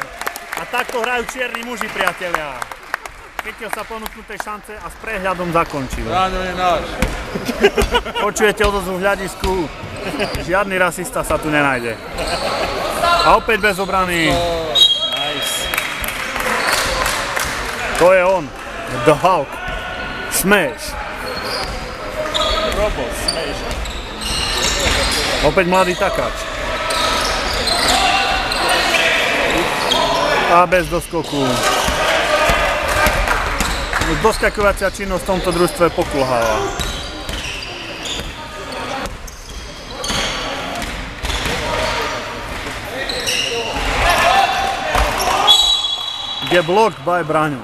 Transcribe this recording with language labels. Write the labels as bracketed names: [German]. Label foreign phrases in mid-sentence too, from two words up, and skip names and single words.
[Slovak] A takto hrajú čierni muži, priatelia. Chytil sa ponúknutej šance a s prehľadom zakončil. Braňo je náš. Počujete odozvu v hľadisku. Žiadny rasista sa tu nenájde. A opäť bez obrany. Nice. To je on. The Hulk. Smash. Robo, smash. Opäť mladý takáč. A bez doskoku. Doskakovacia činnosť v tomto družstve pokulháva. Je [English] blocked by [Slovak] Braňo.